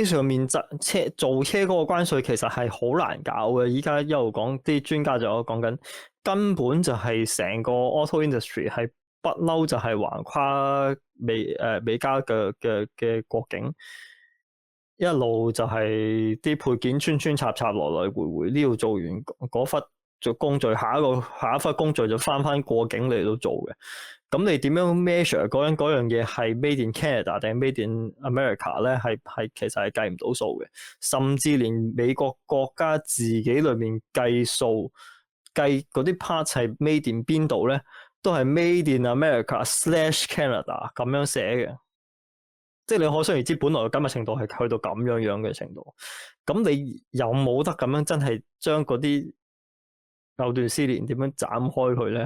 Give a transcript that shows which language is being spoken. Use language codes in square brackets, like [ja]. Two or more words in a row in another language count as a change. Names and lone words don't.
[yue] 車上面造車嗰個關稅其實係好難搞嘅，依家一路講啲專家就講緊，根本就係成個 [en] auto industry [yue] 係不嬲就係橫跨美加嘅國境，一路就係啲配件穿插來來回回，呢度做完嗰忽做工序，下一忽工序就翻過境嚟到做嘅。咁你點樣 measure 嗰樣嘢係 [en] made in Canada [yue] 定係 [en] made in America [yue] 咧？係其實係計唔到數嘅，甚至連美國國家自己裏面計數計嗰啲 part 係 [en] made in [yue] 邊度咧，都係 [en] made in America/Canada [yue] 咁樣寫嘅。即係你可想而知，本來嘅緊密程度係去到咁樣嘅程度。咁你有冇得咁樣真係將嗰啲藕斷絲連點樣斬開佢咧？